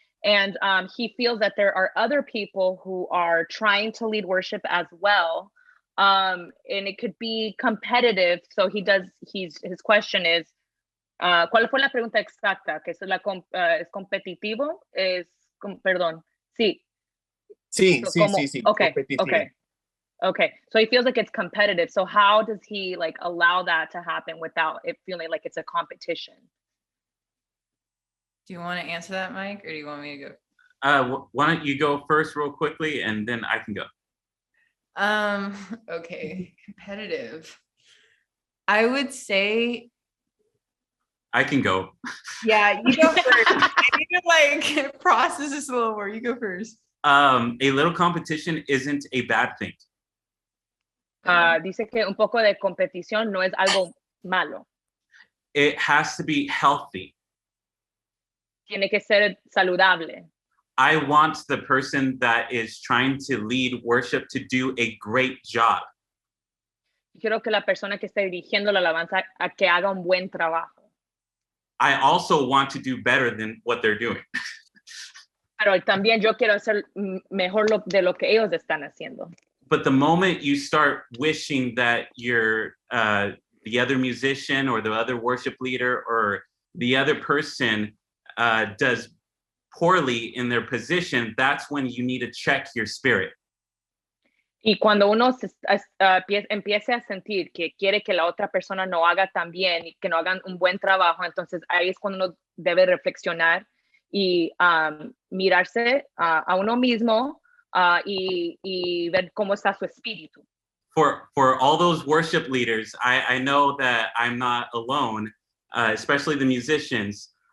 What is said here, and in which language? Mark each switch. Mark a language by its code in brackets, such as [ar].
[en] And he feels that there are other people who are trying to lead worship as well. And it could be competitive. So his question is, [es] ¿cuál fue la pregunta exacta? ¿Que es competitivo? Perdón. Sí. Sí. [en] Okay. [es] Competitivo. [en] Okay. So he feels like it's competitive. So how does he allow that to happen without it feeling like it's a competition? Do you want to answer that, Mike, or do you want me to go? Why don't you go first real quickly and then I can go. Okay, competitive. I would say I can go. yeah, you go first. I need to like process this a little more. You go first. A little competition isn't a bad thing. [es] Dice que un poco de competición no es algo malo. [en] It has to be healthy. [es] Tiene que ser saludable. [en] I want the person that is trying to lead worship to do a great job. [es] Quiero que la persona que esté dirigiendo la alabanza a que haga un buen trabajo. [en] I also want to do better than what they're doing. [es] Pero también yo quiero hacer mejor de lo que ellos están haciendo. [en] But the moment you start wishing that you're the other musician or the other worship leader or the other person does poorly in their position, that's when you need to check your spirit. [es] Y cuando uno empiece a sentir que quiere que la otra persona no haga tan bien y que no hagan un buen trabajo, entonces ahí es cuando uno debe reflexionar y mirarse a uno mismo y ver cómo está su espíritu. [en] For all those worship leaders, I know that I'm not alone, especially the musicians.